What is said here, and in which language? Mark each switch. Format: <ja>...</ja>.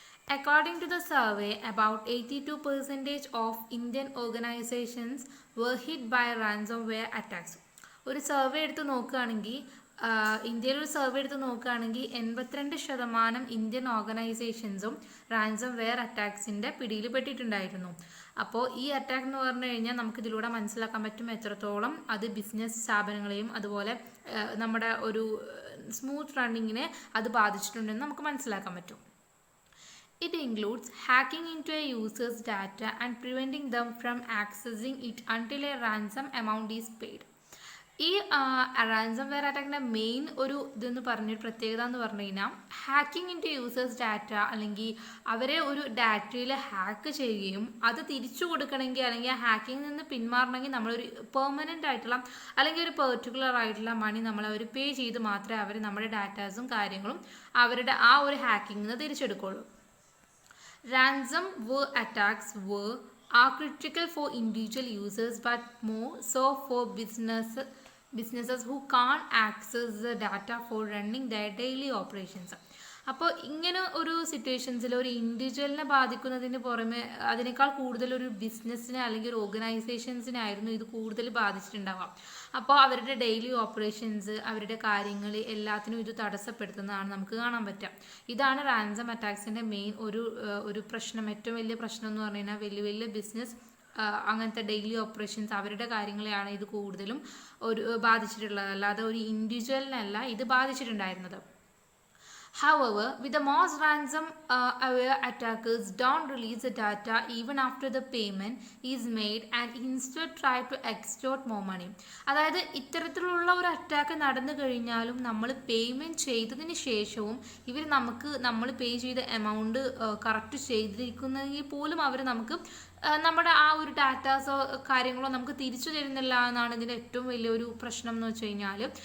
<en>According to the survey, about 82% of Indian organizations were hit by ransomware attacks.</en> <ml>ഒരു survey എടുത്ത് നോക്കുകയാണെങ്കിൽ ഇന്ത്യയിലൊരു survey എടുത്ത് നോക്കുകയാണെങ്കിൽ 82% ഇന്ത്യൻ ഓർഗനൈസേഷൻസും റാൻസം വെയർ അറ്റാക്സിൻ്റെ പിടിയിൽ പെട്ടിട്ടുണ്ടായിരുന്നു. അപ്പോൾ ഈ അറ്റാക്ക് എന്ന് പറഞ്ഞു കഴിഞ്ഞാൽ നമുക്കിതിലൂടെ മനസ്സിലാക്കാൻ പറ്റും എത്രത്തോളം അത് ബിസിനസ് സ്ഥാപനങ്ങളെയും അതുപോലെ നമ്മുടെ ഒരു സ്മൂത്ത് റണ്ണിങ്ങിനെ അത് ബാധിച്ചിട്ടുണ്ടെന്ന് നമുക്ക് മനസ്സിലാക്കാൻ പറ്റും.</ml> <en>It includes hacking into a user's data and preventing them from accessing it until a ransom amount is paid.</en> <ml>ഈ റാൻസം വെയർ അറ്റാക്കിൻ്റെ മെയിൻ ഒരു പറഞ്ഞൊരു പ്രത്യേകത എന്ന് പറഞ്ഞു കഴിഞ്ഞാൽ</ml> <en>hacking into users data,</en> <ml>അല്ലെങ്കിൽ അവരെ ഒരു ഡാറ്റയിൽ ഹാക്ക് ചെയ്യുകയും അത് തിരിച്ചു കൊടുക്കണമെങ്കിൽ അല്ലെങ്കിൽ ആ ഹാക്കിങ്ങിൽ നിന്ന് പിന്മാറണമെങ്കിൽ നമ്മളൊരു പെർമനൻ്റ് ആയിട്ടുള്ള അല്ലെങ്കിൽ ഒരു പെർട്ടിക്കുലർ ആയിട്ടുള്ള മണി അവർ പേ ചെയ്ത് മാത്രമേ അവർ നമ്മുടെ ഡാറ്റാസും കാര്യങ്ങളും അവരുടെ ആ ഒരു ഹാക്കിങ്ങിൽ നിന്ന് തിരിച്ചെടുക്കുള്ളൂ.</ml> <en>Ransomware attacks are critical for individual users but more so for businesses who can't access the data for running their daily operations.</en> <ml>അപ്പോൾ ഇങ്ങനെ ഒരു സിറ്റുവേഷൻസിൽ ഒരു ഇൻഡിവിജ്വലിനെ ബാധിക്കുന്നതിന് പുറമെ അതിനേക്കാൾ കൂടുതൽ ഒരു ബിസിനസ്സിനെ അല്ലെങ്കിൽ ഒരു ഓർഗനൈസേഷൻസിനായിരുന്നു ഇത് കൂടുതൽ ബാധിച്ചിട്ടുണ്ടാവാം. അപ്പോൾ അവരുടെ ഡെയിലി ഓപ്പറേഷൻസ്, അവരുടെ കാര്യങ്ങൾ എല്ലാത്തിനും ഇത് തടസ്സപ്പെടുത്തുന്നതാണ് നമുക്ക് കാണാൻ പറ്റുക. ഇതാണ് റാൻസം അറ്റാക്സിൻ്റെ മെയിൻ ഒരു പ്രശ്നം. ഏറ്റവും വലിയ പ്രശ്നം എന്ന് പറഞ്ഞു കഴിഞ്ഞാൽ വലിയ ബിസിനസ് അങ്ങനത്തെ ഡെയിലി ഓപ്പറേഷൻസ് അവരുടെ കാര്യങ്ങളെയാണ് ഇത് കൂടുതലും ബാധിച്ചിട്ടുള്ളത്, അല്ലാതെ ഒരു ഇൻഡിവിജ്വലിനല്ല ഇത് ബാധിച്ചിട്ടുണ്ടായിരുന്നത്.</ml> <en>However, with the most ransom-aware attackers don't release the data even after the payment is made and instead try to extort more money.</en> <ml>അതായത് ഇത്തരത്തിലുള്ള ഒരു അറ്റാക്ക് നടന്നു കഴിഞ്ഞാലും നമ്മൾ പേയ്മെൻറ്റ് ചെയ്തതിന് ശേഷവും നമ്മൾ പേ ചെയ്ത എമൗണ്ട് കറക്റ്റ് ചെയ്തിരിക്കുന്നെങ്കിൽ പോലും അവർ നമുക്ക് നമ്മുടെ ആ ഒരു ഡാറ്റാസോ കാര്യങ്ങളോ നമുക്ക് തിരിച്ചു തരുന്നില്ല എന്നാണ് ഇതിൻ്റെ ഏറ്റവും വലിയൊരു പ്രശ്നം എന്ന് വെച്ച് കഴിഞ്ഞാൽ.</ml>